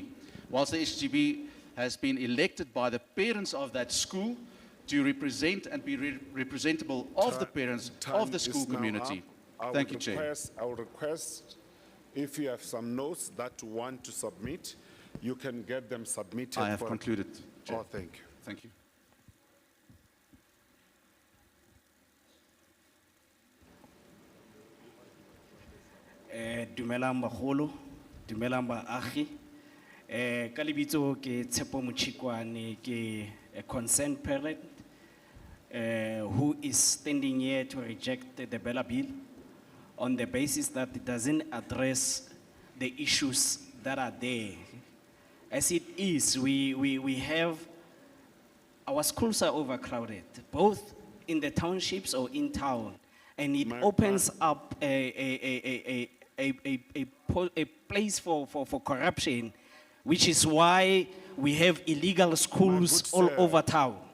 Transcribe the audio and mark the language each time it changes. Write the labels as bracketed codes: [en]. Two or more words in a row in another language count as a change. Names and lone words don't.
[en] Whilst the SGB has been elected by the parents of that school to represent and be representable of the parents of the school community. Thank you, Chair. I will request, if you have some notes that you want to submit, you can get them submitted. I have concluded, Chair. Oh, thank you. Thank you. [tn] Dumelang bagolo, dumelang baagi. Ka lebitso ke [en] Tshepo Mochikwane, [tn] ke a [en] concerned parent who is standing here to reject the BELA Bill on the basis that it doesn't address the issues that are there. As it is, we have, our schools are overcrowded, both in the townships or in town, and it opens up a place for corruption, which is why we have illegal schools all over town.